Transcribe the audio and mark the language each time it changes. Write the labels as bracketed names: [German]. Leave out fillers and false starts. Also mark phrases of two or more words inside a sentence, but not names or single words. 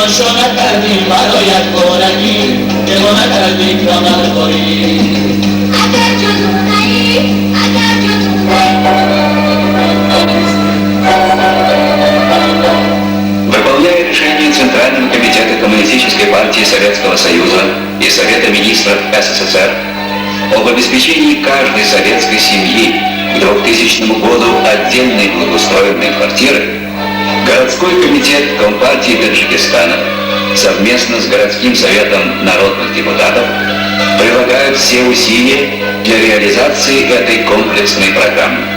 [Russian] tardi, vado y ancora aquí, che buona tardi, Margorì. Выполняя решение Центрального комитета Коммунистической партии Советского Союза и Совета министров СССР об обеспечении каждой советской семьи к 2000 году отдельной благоустроенной квартиры, городской комитет Компартии Таджикистана совместно с городским советом народных депутатов прилагают все усилия для реализации этой комплексной программы.